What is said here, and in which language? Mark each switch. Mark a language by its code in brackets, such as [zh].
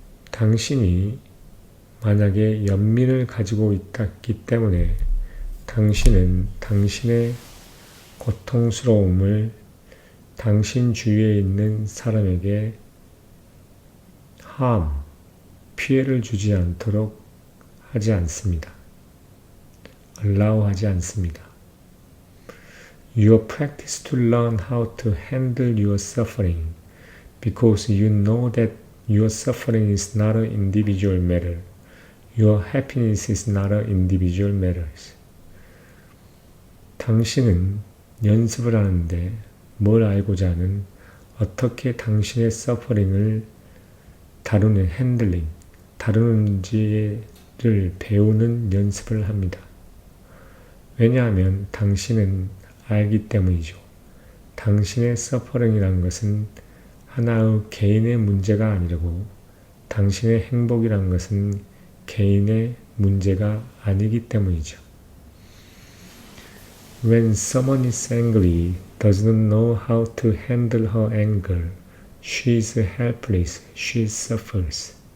[ko] 당신이 만약에 연민을 가지고 있기 때문에 당신은 당신의 고통스러움을 당신 주위에 있는 사람에게 피해를 주지 않도록 하지 않습니다. allow 하지 않습니다. [en] You practice to learn how to handle your suffering because you know that your suffering is not an individual matter. Your happiness is not an individual matter. [ko] 당신은 연습을 하는데 뭘 알고자 하는 어떻게 당신의 서퍼링을 다루는 핸들링, 다루는지를 배우는 연습을 합니다. 왜냐하면 당신은 알기 때문이죠. 당신의 서퍼링이라는 것은 하나의 개인의 문제가 아니라고, 당신의 행복이라는 것은 개인의 문제가 아니기 때문이죠. [en] When someone is angry, does not know how to handle her anger, she is helpless, she suffers.